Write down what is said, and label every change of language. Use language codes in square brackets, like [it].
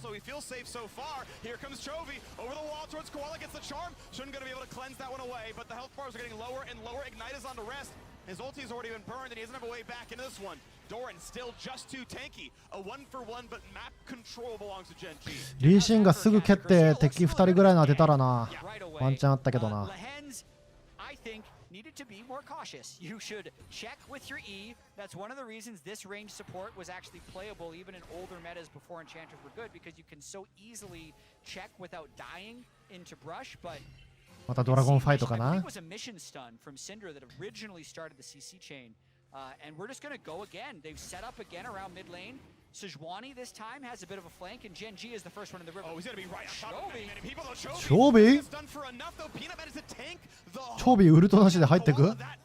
[en] Also, he feels safe so far. Here comes Chovy over the wall towards Koala, gets the charm. Shouldn't gonna be able to cleanse that one away, but the health bars are getting lower and lower. Ignite is on the Rest. His ulti's already been burned, and he doesn't have a way back into this one. Doran still just too tanky. A 1-for-1, but map control belongs to Gen G. [ja] リーシンがすぐ蹴って敵2人ぐらいの当てたらな。ワンチャンあったけどな。 [en] I think needed to be more cautious. You should check with your E. That's one of the reasons this range support was actually playable even in older metas before enchanters were good, because you can so easily check without dying into brush. But [ja] またドラゴンファイトかな。 [en] I think it was a mission stun from Syndra that originally started the CC chain. And we're just going to go again. They've set up again around mid lane. Sejuani this time has a bit of a flank, and Gen G is the first one in the river. Oh, he's going to be right on top of many people, though. [ja] チョビ チョビウルトなしで入ってく。